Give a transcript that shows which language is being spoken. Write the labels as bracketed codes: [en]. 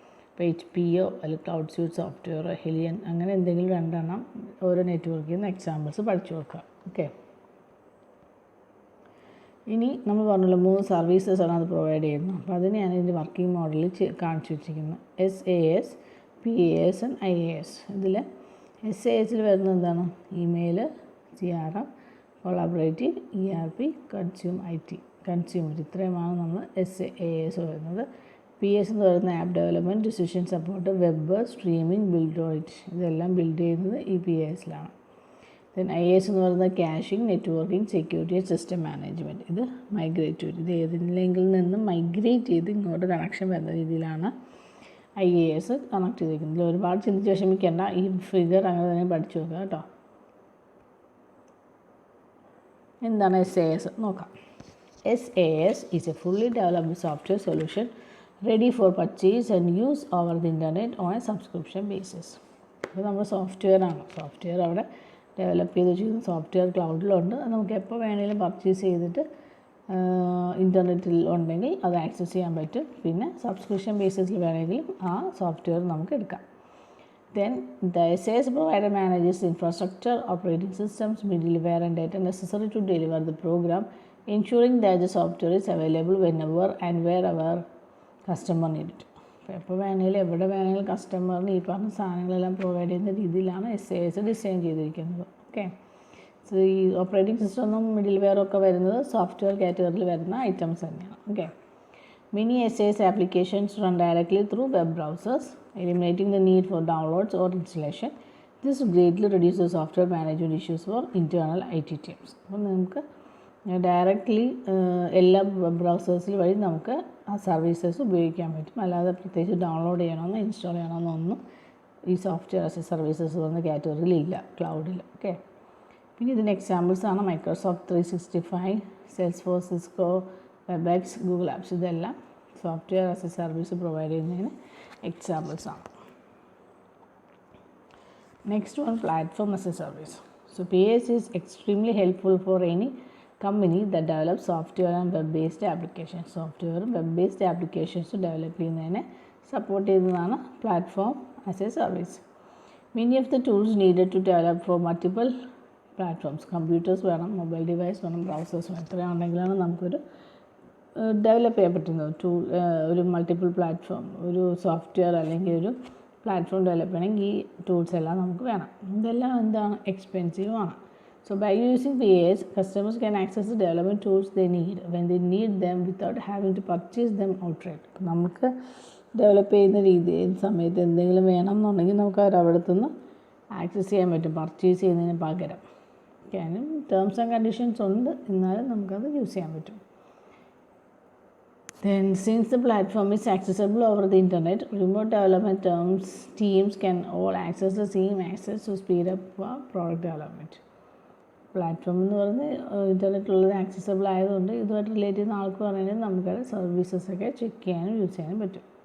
[ml] ഇപ്പോൾ HPO അല്ലെങ്കിൽ cloud suit software, ഹെലിയൻ, അങ്ങനെ എന്തെങ്കിലും രണ്ടെണ്ണം ഓരോ നെറ്റ്വർക്കിൽ നിന്ന് എക്സാമ്പിൾസ് പഠിച്ചു കൊടുക്കുക. ഓക്കെ, ഇനി നമ്മൾ പറഞ്ഞല്ലോ 3 സർവീസസാണ് അത് പ്രൊവൈഡ് ചെയ്യുന്നത്. അപ്പോൾ അതിനെയാണ് ഇതിൻ്റെ വർക്കിംഗ് മോഡലിൽ കാണിച്ചു വെച്ചിരിക്കുന്നത്. SAS, PAS and IAS. ഇതിൽ SAS വരുന്നത് എന്താണ്? Email, CRM, collaborative, ERP, consumer. ഇത്രയുമാണ് നമ്മൾ SAS വരുന്നത്. PS എന്ന് പറയുന്ന app development, decision support, web, streaming, build. ഇതെല്ലാം ബിൽഡ് ചെയ്യുന്നത് ഈ PASലാണ്. ദെൻ IAS എന്ന് പറയുന്നത് caching, networking, security, system management. ഇത് മൈഗ്രേറ്റ്. ഇത് ഏതെങ്കിലും നിന്നും മൈഗ്രേറ്റ് ചെയ്ത് ഇങ്ങോട്ട് കണക്ഷൻ വരുന്ന രീതിയിലാണ് IAS കണക്ട് ചെയ്തിരിക്കുന്നത്. ഇതിൽ ഒരുപാട് ചിന്തിച്ച് വിഷമിക്കേണ്ട, ഈ ഫിഗർ അങ്ങനെ തന്നെ പഠിച്ചു വെക്കുക കേട്ടോ. എന്താണ് SAS നോക്കാം. [en] SAS is a fully developed software solution ready for purchase and use over the internet on a subscription basis. [ml] അപ്പോൾ നമ്മൾ സോഫ്റ്റ്വെയർ അവിടെ ഡെവലപ്പ് ചെയ്ത് വെച്ചിരിക്കുന്ന സോഫ്റ്റ്വെയർ ക്ലൗഡിലുണ്ട്. അത് നമുക്ക് എപ്പോൾ വേണമെങ്കിലും പർച്ചേസ് ചെയ്തിട്ട് ഇൻ്റർനെറ്റിൽ ഉണ്ടെങ്കിൽ അത് ആക്സസ് ചെയ്യാൻ പറ്റും. പിന്നെ സബ്സ്ക്രിപ്ഷൻ ബേസിസിൽ വേണമെങ്കിലും ആ സോഫ്റ്റ്വെയർ നമുക്ക് എടുക്കാം. [en] Then the SAS provider manages infrastructure, operating systems, middleware and data necessary to deliver the program, ensuring that the software is available whenever and wherever customer need it. [ml] അപ്പോൾ എപ്പോൾ വേണമെങ്കിലും എവിടെ വേണമെങ്കിലും കസ്റ്റമറിന് ഈ പറഞ്ഞ സാധനങ്ങളെല്ലാം പ്രൊവൈഡ് ചെയ്യുന്ന രീതിയിലാണ് SAS ഡിസൈൻ ചെയ്തിരിക്കുന്നത്. ഓക്കെ, സോ ഈ ഓപ്പറേറ്റിംഗ് സിസ്റ്റമൊന്നും മിഡിൽ വെയർ ഒക്കെ വരുന്നത് സോഫ്റ്റ്വെയർ കാറ്റഗറിയിൽ വരുന്ന ഐറ്റംസ് തന്നെയാണ്. [en] Okay, many SAS applications run directly through web browsers, eliminating the need for downloads or installation. This greatly reduces software management issues for internal IT teams. [ml] അപ്പോൾ നമുക്ക് directly എല്ലാ web ബ്രൗസേഴ്സിൽ വഴി നമുക്ക് ആ സർവീസസ് ഉപയോഗിക്കാൻ പറ്റും. അല്ലാതെ പ്രത്യേകിച്ച് ഡൗൺലോഡ് ചെയ്യണമെന്നോ ഇൻസ്റ്റാൾ ചെയ്യണമെന്നൊന്നും ഈ സോഫ്റ്റ്വെയർ ആസ് എ സർവീസസ് എന്ന കാറ്റഗറിയിലില്ല ക്ലൗഡിൽ. ഓക്കെ, പിന്നെ ഇതിൻ്റെ എക്സാമ്പിൾസാണ് Microsoft 365, സെയിൽസ്ഫോഴ്സ്, Cisco, Webex, Google apps. ഇതെല്ലാം software as A service provide ചെയ്യുന്നതിന് എക്സാമ്പിൾസാണ്. [en] Next one platform as a service. So PAS is extremely helpful for any company that develop software and web based applications. [ml] സോഫ്റ്റ്വെയറും web based applications develop ചെയ്യുന്നതിന് support ചെയ്യുന്നതാണ് [en] Platform as a service. Many of the tools needed to develop for multiple platforms. [ml] Computers വേണം, mobile device വേണം, browsers വേണം. ഇത്രയും ഉണ്ടെങ്കിലാണ് നമുക്കൊരു develop ചെയ്യാൻ പറ്റുന്നത്. ഒരു മൾട്ടിപ്പിൾ പ്ലാറ്റ്ഫോം, ഒരു സോഫ്റ്റ്വെയർ അല്ലെങ്കിൽ ഒരു പ്ലാറ്റ്ഫോം ഡെവലപ്പ് ചെയ്യണമെങ്കിൽ ഈ ടൂൾസ് എല്ലാം നമുക്ക് വേണം. ഇതെല്ലാം എന്താണ്, എക്സ്പെൻസീവ് ആണ്. [en] So by using PAs, customers can access the development tools they need when they need them without having to purchase them outright. [ml] നമുക്ക് ഡെവലപ്പ് ചെയ്യുന്ന സമയത്ത് എന്തെങ്കിലും വേണം എന്നുണ്ടെങ്കിൽ നമുക്ക് അവിടെ നിന്ന് ആക്സസ് ചെയ്യാൻ പറ്റും, പർച്ചേസ് ചെയ്യുന്നതിന് പകരം. അതിനും ടേംസ് ആൻഡ് കണ്ടീഷൻസ് ഉണ്ട്, എന്നാലും നമുക്കത് യൂസ് ചെയ്യാൻ പറ്റും. [en] Then since the platform is accessible over the internet, remote development teams can all access the same access to speed up product development. [ml] Platform എന്ന് പറഞ്ഞ് ഇൻ്റർനെറ്റുള്ളത് ആക്സസിബിൾ ആയതുകൊണ്ട് ഇതുമായിട്ട് റിലേറ്റ് ചെയ്യുന്ന ആൾക്ക് പറയുന്നത് നമുക്കത് സർവീസസൊക്കെ ചെക്ക് ചെയ്യാനും യൂസ് ചെയ്യാനും പറ്റും.